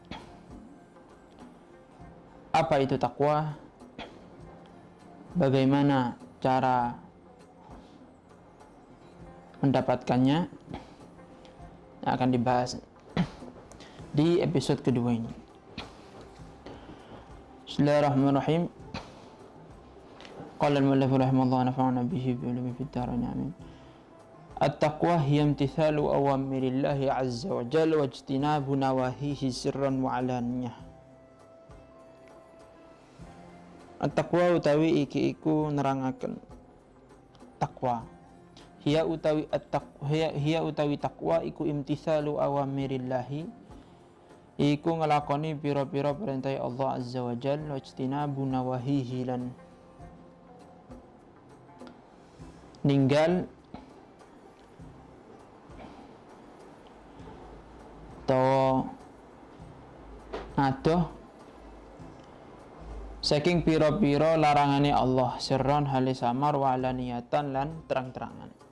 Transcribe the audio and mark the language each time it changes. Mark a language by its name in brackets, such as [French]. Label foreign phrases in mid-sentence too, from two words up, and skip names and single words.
[Indonesian] Apa itu takwa? Bagaimana cara mendapatkannya? Yang akan dibahas di episode kedua ini. [Arabic] بسم الله الرحمن الرحيم. قال المؤلف رحمه الله نفعنا به بعلومه في الدارين آمين. التقوى هي امتثال أوامر الله عز وجل واجتناب نواهيه سرا وعلانية. [Javanese] At-taqwa utawi iki iku nerangaken takwa. Hiya utawi takwa iku [Arabic] امتثال أوامر الله, [Javanese] iku ngelakoni pira-pira perintah Allah [Arabic] عز وجل واجتناب نواهيه [Javanese] lan ninggal atau adoh saking piro-piro larangane Allah, sirron hale samar [Arabic] وعلانية [Javanese] lan terang-terangan.